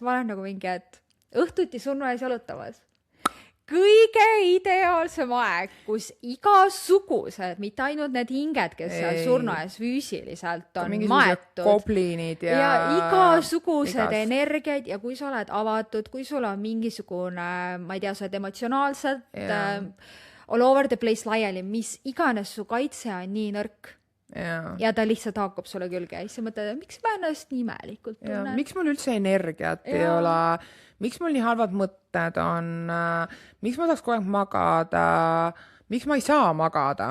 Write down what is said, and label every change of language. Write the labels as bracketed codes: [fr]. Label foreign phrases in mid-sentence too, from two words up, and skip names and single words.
[et] Ma olen nagu mingi, et õhtuti surnuaias jalutamas. Kõige ideaalsem aeg, kus igasugused, mitte ainult need hinged, kes seal surnuaias füüsiliselt on maetud. Gobliinid ja igasugused energiaid ja kui sa oled avatud, kui sul on mingisugune, ma ei tea, sa oled emotsionaalselt [en] all over the place [et] laiali, mis iganes su kaitse on nii nõrk. Ja ta lihtsalt haakub sulle külge ja siis sa mõtled, miks ma ennast nii imelikult tunnen? Miks mul üldse energiat ei ole? Miks mul nii halvad mõtted on? Miks ma saaks kogu aeg magada? Miks ma ei saa magada?